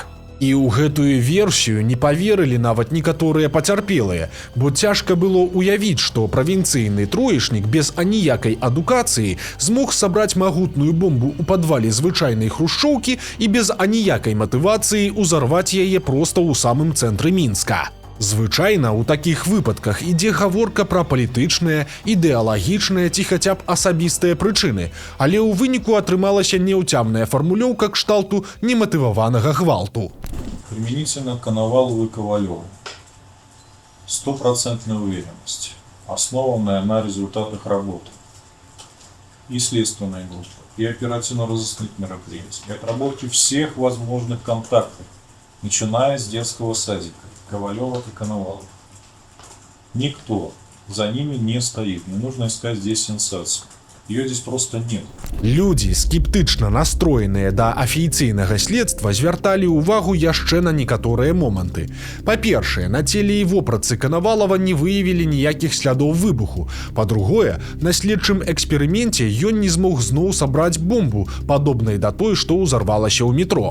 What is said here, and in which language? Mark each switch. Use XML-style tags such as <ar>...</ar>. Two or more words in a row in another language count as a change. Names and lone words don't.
<be>І ў гэтую версію не паверылі нават некаторыя пацярпелыя, бо цяжка было ўявіць, што правінцыйны троечнік без аніякай адукацыі змог сабраць магутную бомбу ў падвале звычайнай хрушчоўкі і без аніякай матывацыі ўзарваць яе проста ў самым цэнтры Мінска. Звычайна ў такіх выпадках ідзе гаворка пра палітычныя, ідэалагічныя ці хаця б асабістыя прычыны, але ў выніку атрымалася неўцямная фармулёўка кшталту нематываванага гвалту.</be> <ru>Применительно к Коновалову и Ковалеву. 100% уверенность, основанная на результатах работы и следственной группы, и оперативно-розыскных мероприятий, и отработки всех возможных контактов, начиная с детского садика. Ковалёва и Коновалов. Никто за ними не стоит. Не нужно искать здесь сенсацию. Ее здесь просто нет.</ru> <be>Людзі, скептычна настроеныя да афіцыйнага следства, звярталі ўвагу яшчэ на некаторыя моманты. Па-першае, на целе і вопратцы Канавалава не выявілі ніякіх слядоў выбуху. Па-другое, на следчым эксперыменце ён не змог зноў сабраць бомбу, падобнай да той, што ўзарвалася ў метро.</be>